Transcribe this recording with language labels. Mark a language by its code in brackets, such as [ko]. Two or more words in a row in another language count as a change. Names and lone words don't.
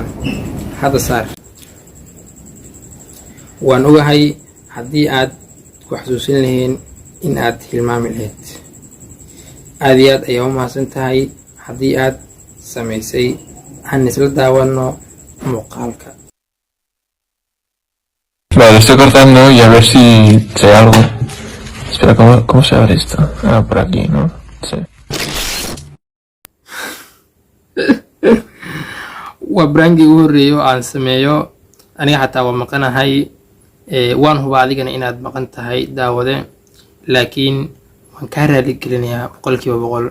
[so] Hadda saar. Waan ogahay haddii aad ku xasuusin lahayn in aad hilmaami lahayd. Aad iyo aad ayaa u mahadsan tahay haddii aad samaysay. Aan isla daawano muuqaalka. [es] Vale, estoy cortando y a ver si hay algo. Espera, ¿cómo se abre esto? Ah, por aquí, ¿no? Sí. [so] Waa brandii ugu horeeyo aan sameeyo aniga, xataa waa maqanahay. Waan hubaa adigana inaad maqan tahay daawade, laakiin waan kaa raali gelinayaa 100%.